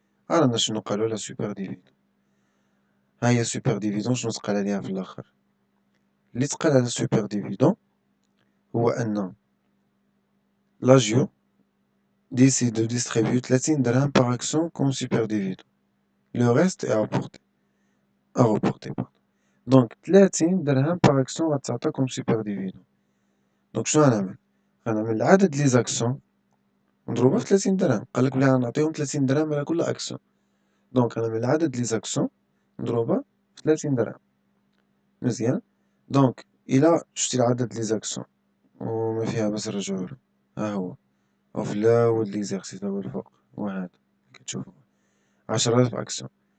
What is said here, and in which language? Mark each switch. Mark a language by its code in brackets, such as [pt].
[ar] ها رانا شنو قالو على سوبر ديفيدون، ها هي سوبر ديفيدون شنو تقال عليها في الآخر. اللي تقال على سوبر ديفيدون هو أن لاجيو [fr] décide de distribuer [ar] 30 درهم [fr] par action comme super dividende. Le reste est à reporter. [ar] دونك 30 درهم [fr] par action غتعطى comme super dividende. [ar] دونك شنو غنعمل؟ غنعمل عدد لي زاكسيون نضربها في 30 درهم، قالك بلي غنعطيهم 30 درهم على كل أكسيون. دونك غنعمل عدد لي زاكسيون نضربها في 30 درهم. مزيان دونك إلا شتي عدد لي زاكسيون وما فيها باس نرجعوله ها هو أو في الأول ليكزارسيس تا هو الفوق وهذا كتشوفو 10,000 أكسيون.